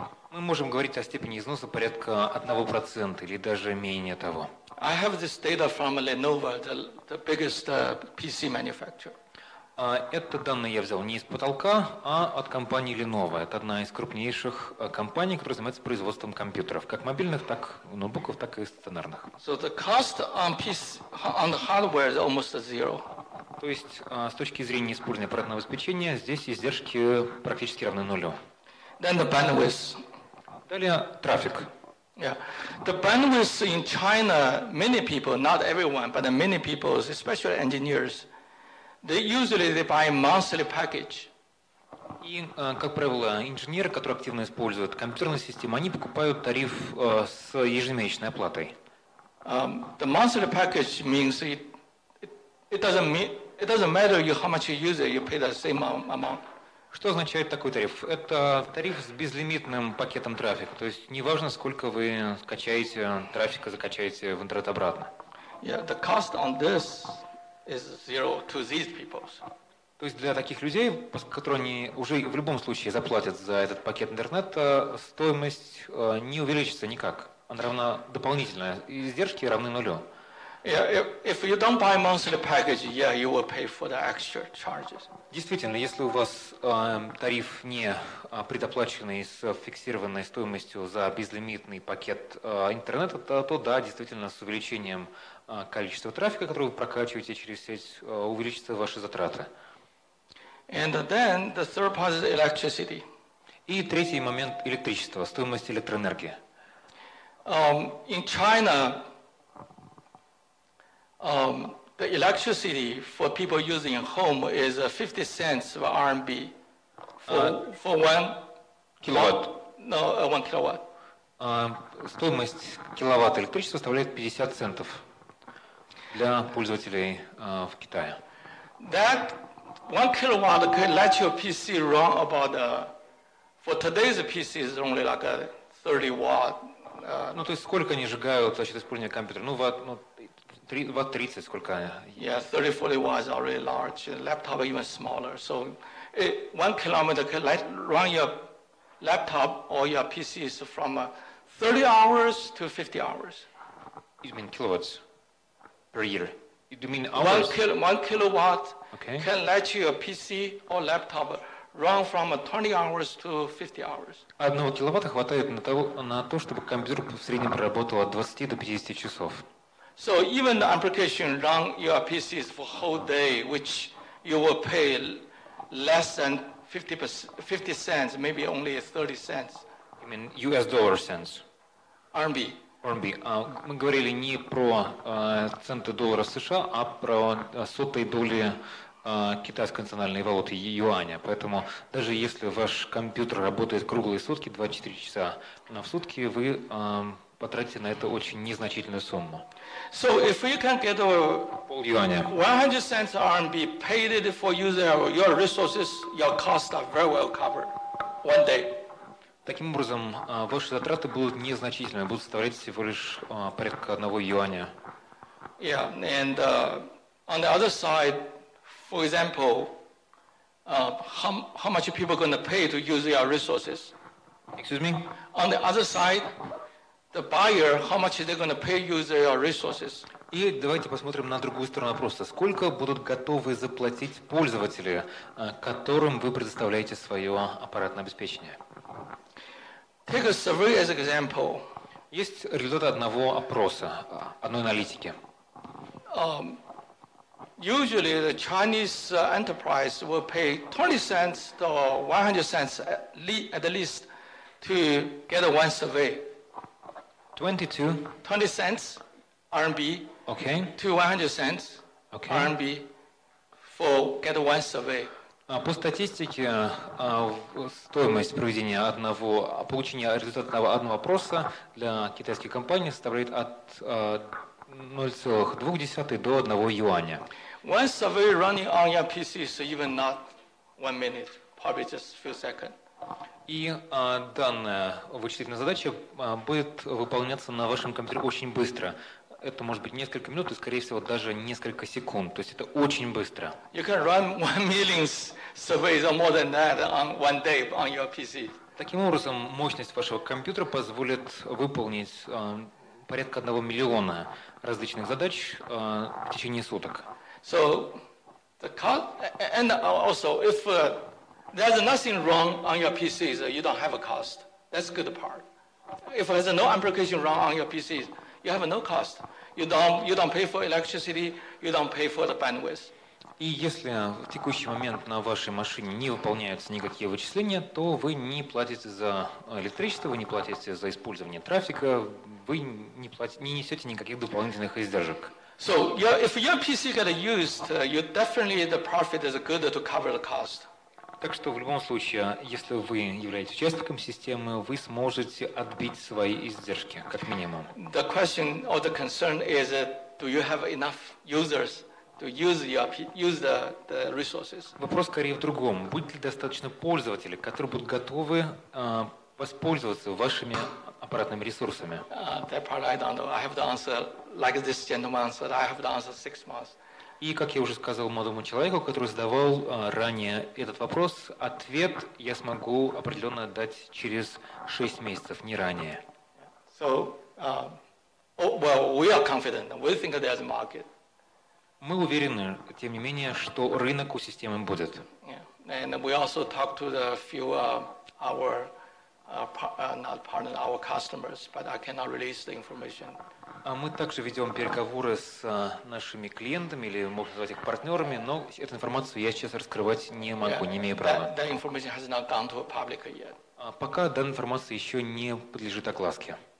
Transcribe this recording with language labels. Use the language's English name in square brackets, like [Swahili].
[Russian] Мы можем говорить о степени износа порядка 1% или даже менее того. [English] I have this data from Lenovo, the biggest PC manufacturer. [Russian] Это данные я взял не из потолка, а от компании Lenovo. Это одна из крупнейших компаний, которая занимается производством компьютеров, как мобильных, так ноутбуков, так и стационарных. [English] So the cost on the hardware is almost zero. [Russian] То есть с точки зрения использования аппаратного обеспечения здесь издержки практически равны нулю. [English] Then the bandwidth. [Russian] Далее трафик. [English] Yeah, the bandwidth in China, many people, not everyone, but many people, especially engineers, they buy monthly package. [Russian] И, как правило, инженеры, которые активно используют компьютерную систему, они покупают тариф с ежемесячной оплатой. [English] The monthly package means it doesn't matter how much you use it, you pay the same amount. [Russian] Что означает такой тариф? Это тариф с безлимитным пакетом трафика. То есть неважно, сколько вы скачаете трафика, закачаете в интернет обратно. [English] Yeah, the cost on this is zero to these people. [Russian] То есть для таких людей, которые они уже в любом случае заплатят за этот пакет интернета, стоимость не увеличится никак. Она равна дополнительно. Издержки равны нулю. [English] Yeah, if you don't buy monthly package, yeah, you will pay for the extra charges. [Russian] Действительно, если у вас тариф не предоплаченный с фиксированной стоимостью за безлимитный пакет интернета, то да, действительно, с увеличением количества трафика, который вы прокачиваете через сеть, увеличатся ваши затраты. [English] And then the third part is electricity. [Russian] И третий момент – электричество, стоимость электроэнергии. [English] In China, the electricity for people using at home is 50 cents RMB for 1 [Russian] Киловатт. [English] No, 1 kilowatt. [Russian] Стоимость киловатта электричества составляет 50 центов для пользователей в Китае. [English] That 1 kilowatt could let your PC run about, for today's PC is only like a 30 watt. [Russian] Ну, то есть сколько они сжигают за счет использования компьютера? Ну, ватт 30, сколько? [English] Yeah, 30-40 watts are really large. Laptop even smaller. So 1 kilometer could run your laptop or your PCs from 30 hours to 50 hours. You mean kilowatts per year? You mean hours? 1 kilowatt Okay. can let your PC or laptop run from 20 hours to 50 hours. [Russian] 1 киловатта хватает на то, чтобы компьютер в среднем проработал от 20 до 50 часов. [English] So even the application run your PCs for whole day, which you will pay less than 50 cents, maybe only 30 cents. You mean US dollar cents? RMB. RMB. [Russian] Мы говорили не про центы доллара США, а про сотые доли китайской национальной валюты юаня. Поэтому даже если ваш компьютер работает круглые сутки, 24 часа в сутки, вы потратите на это очень незначительную сумму. [English] So if you can get [Russian] Юаня. [English] 100 cents RMB paid it for using your resources, your costs are very well covered one day. [Russian] Таким образом, ваши затраты будут незначительными, будут составлять всего лишь порядка 1 юаня. [English] Yeah, and on the other side, for example, how much people are going to pay to use your resources? Excuse me? On the other side, the buyer, how much they're going to pay use your resources? [Russian] И давайте посмотрим на другую сторону вопроса. Сколько будут готовы заплатить пользователи, которым вы предоставляете свое аппаратное обеспечение? [English] Take a survey as an example. [Russian] Есть результаты одного опроса, одной аналитики. [English] Usually the Chinese enterprise will pay 20 cents or 100 cents at least to get one survey. 20 cents RMB okay. to 100 cents Okay. RMB for get one survey. [Russian] По статистике, стоимость проведения получения результата одного опроса для китайских компаний составляет от 0,2 до 1 юаня. [English] One survey running on your PC is even not 1 minute, probably just a few seconds. [Russian] И данная вычислительная задача будет выполняться на вашем компьютере очень быстро. Это может быть несколько минут и, скорее всего, даже несколько секунд. То есть это очень быстро. [English] You can run 1 million surveys or more than that on one day on your PC. [Russian] Таким образом, мощность вашего компьютера позволит выполнить порядка 1 миллиона различных задач в течение суток. [English] So the cost, and also if there's nothing wrong on your PCs, you don't have a cost. That's the good part. If there's no application wrong on your PCs, you have no cost. You don't pay for electricity, you don't pay for the bandwidth. [Russian] И если в текущий момент на вашей машине не выполняются никакие вычисления, то вы не платите за электричество, вы не платите за использование трафика, вы не несете никаких дополнительных издержек. [English] So if your PC get used, you definitely the profit is good to cover the cost. [Russian] Так что в любом случае, если вы являетесь участником системы, вы сможете отбить свои издержки, как минимум. [English] The question or the concern is, do you have enough users to use the resources? [Russian] Вопрос скорее в другом. Будет ли достаточно пользователей, которые будут готовы воспользоваться вашими аппаратными ресурсами? [English] That part I don't know. I have the answer, like this gentleman answered. I have the answer 6 months. [Russian] И, как я уже сказал молодому человеку, который задавал ранее этот вопрос, ответ я смогу определенно дать через 6 месяцев, не ранее. [English] So, well, we are confident. We think there's a market. [Russian] Мы уверены, тем не менее, что рынок у системы будет. [English] Yeah. And we also talked to the few our not partner, our customers, but I cannot release the information. [Russian] Мы также ведем переговоры с нашими клиентами, или можно назвать их партнерами, но эту информацию я сейчас раскрывать не могу, не имею права. [English] That information has not gone to public yet. [Russian] Пока данная информация еще не подлежит огласке.